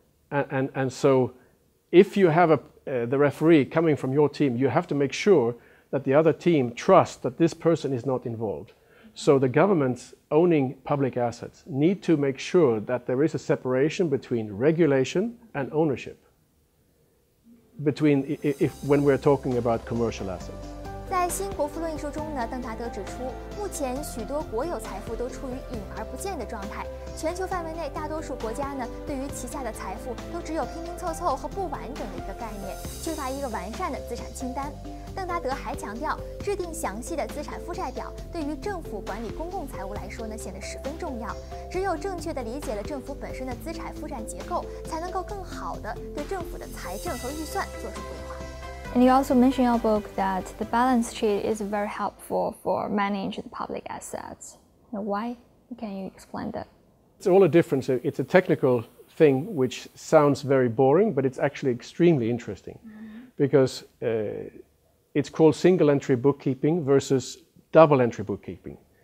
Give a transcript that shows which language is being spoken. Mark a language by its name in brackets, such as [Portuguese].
[English] And so if you have the referee coming from your team, you have to make sure that the other team trusts that this person is not involved. So the governments owning public assets need to make sure that there is a separation between regulation and ownership, when we're talking about commercial assets. [Chinese] 在《新国富论》一书中呢，邓达德指出，目前许多国有财富都处于隐而不见的状态。全球范围内，大多数国家呢，对于旗下的财富都只有拼拼凑凑和不完整的一个概念，缺乏一个完善的资产清单。邓达德还强调，制定详细的资产负债表对于政府管理公共财务来说呢，显得十分重要。只有正确地理解了政府本身的资产负债结构，才能够更好地对政府的财政和预算做出规划。 [English] And you also mention in your book that the balance sheet is very helpful for managing the public assets. Now, why? Can you explain that? It's all a difference. It's a technical thing which sounds very boring, but it's actually extremely interesting because it's called single entry bookkeeping versus double entry bookkeeping.